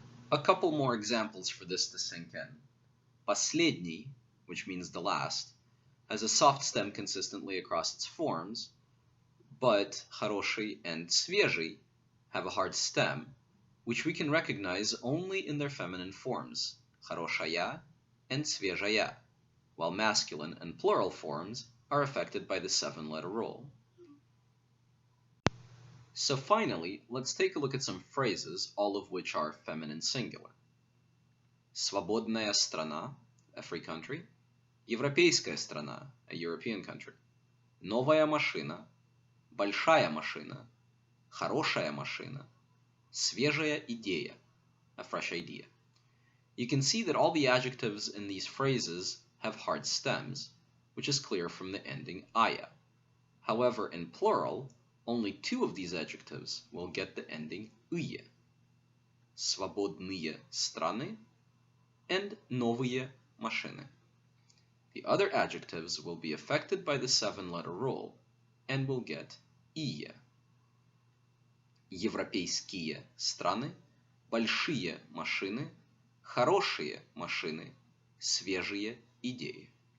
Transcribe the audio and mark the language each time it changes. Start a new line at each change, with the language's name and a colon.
English: A couple more examples for this to sink in. Последний, which means the last, has a soft stem consistently across its forms, but хороший and свежий have a hard stem, which we can recognize only in their feminine forms, хорошая and свежая, while masculine and plural forms are affected by the 7-letter rule. So finally, let's take a look at some phrases, all of which are feminine singular.
Russian: Свободная страна,
English: a free country.
Russian: Европейская страна,
English: a European country.
Russian: Новая машина, большая машина, хорошая машина, свежая идея,
English: a fresh idea. You can see that all the adjectives in these phrases have hard stems, which is clear from the ending aya. However, in plural, only 2 of these adjectives will get the ending ые.
Russian: Свободные страны and новые машины.
English: The other adjectives will be affected by the 7-letter rule and will get ие.
Russian: Европейские страны, большие машины, хорошие машины, свежие идеи.